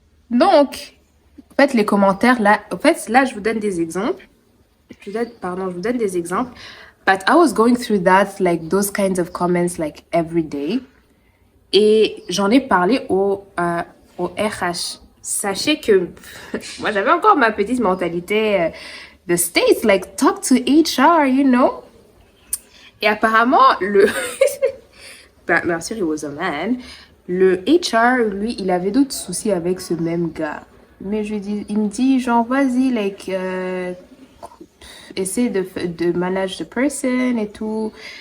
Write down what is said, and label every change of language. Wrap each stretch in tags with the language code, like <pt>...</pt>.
<fr>Donc, en fait, les commentaires, là, je vous donne des exemples. Je vous donne des exemples.</fr> <en>But I was going through that, like, those kinds of comments, like, every day.</en> <fr>Et j'en ai parlé au RH. Sachez que moi, j'avais encore ma petite mentalité the States, like,</fr> <en>talk to HR, you know.</en> <fr>Et apparemment, bien sûr,</fr> <en>he was a man.</en> <fr>Le HR, lui, il avait d'autres soucis avec ce même gars. Mais il me dit, genre, vas-y, like, essaie de</fr> <en>manage the person</en> <fr>et tout.</fr>